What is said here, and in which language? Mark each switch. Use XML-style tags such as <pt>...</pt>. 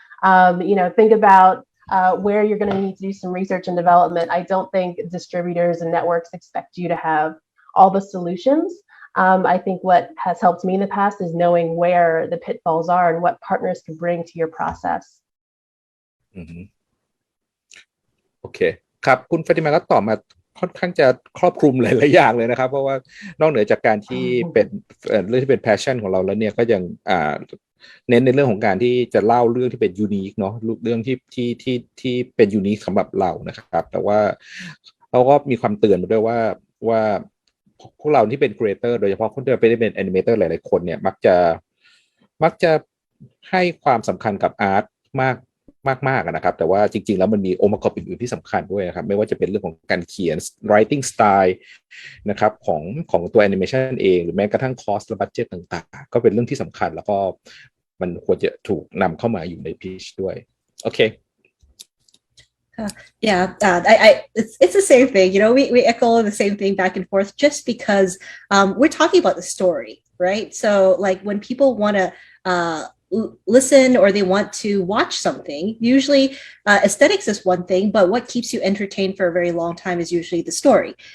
<en>Think about where you're going to need to do some research and development. I don't think distributors and networks expect you to have all the solutions. I think what has helped me in the past is knowing where the pitfalls are and what partners can bring to your process.</en> <th>โอเคครับคุณฟาติมาก็ตอบมาค่อนข้างจะครอบคลุมหลายๆอย่างเลยนะครับเพราะว่านอกเหนือจากการที่เป็นเรื่องที่เป็น passion ของเราแล้วเนี่ยก็ยังเน้นในเรื่องของการที่จะเล่าเรื่องที่เป็นยูนิคเนาะเรื่องที่เป็นยูนิคสำหรับเรานะครับแต่ว่าเราก็มีความเตือนมาด้วยว่าพวกเราที่เป็นครีเอเตอร์โดยเฉพาะคนที่เป็นแอนิเมเตอร์หลายๆคนเนี่ยมั กจะให้ความสำคัญกับอาร์ตมากนะครับแต่ว่าจริงๆแล้วมันมีองค์ประกอบอื่นๆที่สำคัญด้วยนะครับไม่ว่าจะเป็นเรื่องของการเขียน writing style นะครับของตัวแอนิเมชันเองหรือแม้กระทั่งคอสและบัดเจ็ตต่างๆก็เป็นเรื่องที่สำคัญแล้วก็มันควรจะถูกนำเข้ามาอยู่ในพีชด้วยโอเค</th> <en>it's the same thing. We echo the same thing back and forth just because we're talking about the story, right? So like when people want to listen or they want to watch something, usually aesthetics is one thing, but what keeps you entertained for a very long time is usually the story.</en>